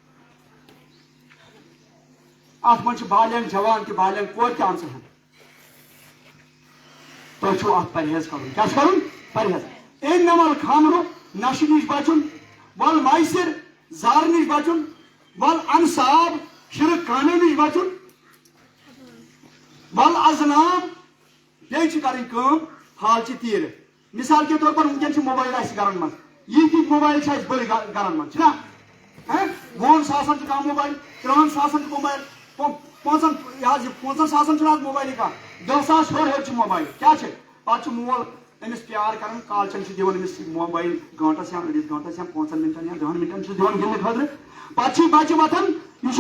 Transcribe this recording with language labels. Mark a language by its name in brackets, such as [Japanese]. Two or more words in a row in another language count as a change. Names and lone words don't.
[Kashmiri] ات من بالین جوان تہ بالین کور تہ آمژ تھی ات پرہیز کرن کیا کرن پرہیز [Arabic] انما الخمر [Kashmiri] نشہ نش بچن والمیسر زار نش بچن والانصاب شرک کانو نش بچن والازلام بیٚیہِ چھِ کرٕنۍ کٲم حالچہِ تیٖرٕ [Urdu] مثال کے طور پر [Kashmiri] ونکٮ۪ن موبایل آسہِ گرن منٛز یِتھۍ موبایل چھِ اَسہِ بٔڑۍ گرن منٛز چھِنا 2 ساسن چھُ کانٛہہ موبایل 3 ساسن چھُ موبایل 5 ساسن چھُنہٕ آز موبایلٕے کانٛہہ 10 ساس ہیوٚر چھُ موبایل کیٛاہ چھِ پتہٕ چھُ مول أمِس پیار کران کالچن چھُ دِوان أمِس موبایل گٲنٛٹس یا أڑِس گٲنٛٹس یا 5 مِنٹن یا 10 مِنٹن چھُس دِوان گِنٛدنہٕ خٲطرٕ پتہٕ چھُ بچہِ وۄتھان یہِ چھُ